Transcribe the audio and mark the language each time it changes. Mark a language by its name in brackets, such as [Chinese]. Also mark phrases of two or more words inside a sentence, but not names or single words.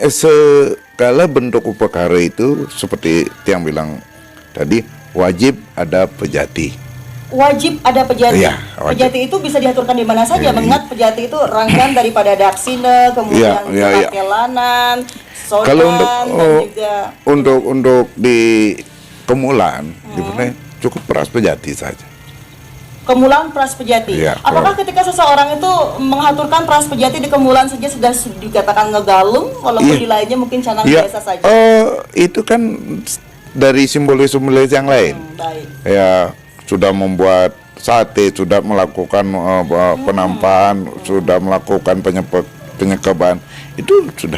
[Indonesian] Segala bentuk upekara itu seperti yang bilang tadi, wajib ada pejati. Wajib ada pejati. Ya, pejati itu bisa diaturkan di mana saja. Mengingat pejati itu rangkaian daripada daksina, kemudian kelanan, sodan, kalau dan juga untuk di Kemulan, cukup peras pejati saja. Kemulan Pras Pejati. Apakah ketika seseorang itu mengaturkan Pras Pejati di Kemulan saja sudah dikatakan ngegalung, walaupun di lainnya mungkin canang biasa saja? Itu kan dari simbolis-simbolis yang lain. Baik. Ya sudah membuat sate, sudah melakukan penampahan, sudah melakukan penyekaban, itu sudah.